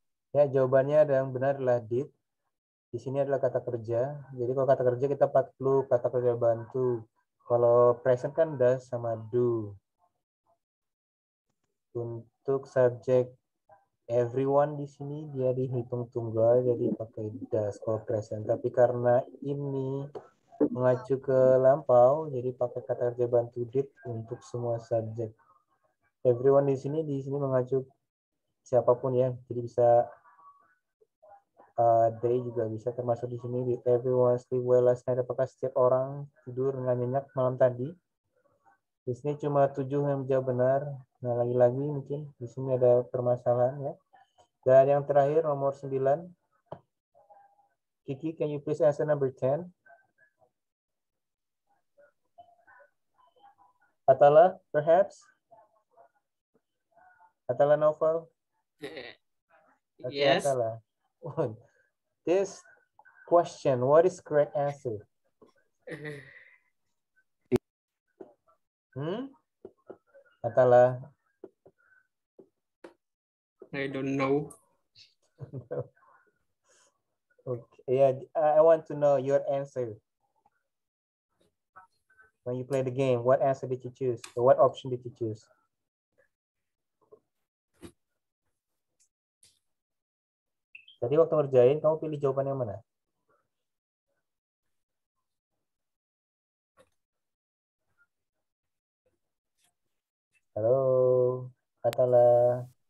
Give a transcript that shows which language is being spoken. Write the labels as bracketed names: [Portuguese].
[Indonesian] Ya, jawabannya ada yang benar adalah did. Di sini adalah kata kerja. Jadi kalau kata kerja kita perlu kata kerja bantu. Kalau present kan does sama do. Untuk subjek everyone di sini dia dihitung tunggal jadi pakai does kalau present. Tapi karena ini mengacu ke lampau jadi pakai kata kerja bantu did untuk semua subjek. Everyone di sini mengacu siapapun ya. Jadi bisa they juga bisa termasuk di sini. [English] Did everyone sleep well last night? [Indonesian] Apakah setiap orang tidur dengan nyenyak malam tadi? Di sini cuma 7 yang menjawab benar. Nah, lagi-lagi mungkin di sini ada permasalahan ya. Dan yang terakhir nomor 9. [English] Kiki, can you please answer number 10? Atala, perhaps? Atala Novel? Okay, Yes. Atala. This question, what is correct answer? Atala? I don't know. Okay, yeah, I want to know your answer. When you play the game, what answer did you choose? Or what option did you choose? [Indonesian] Tadi waktu ngerjain, kamu pilih jawaban yang mana? Halo, Atala.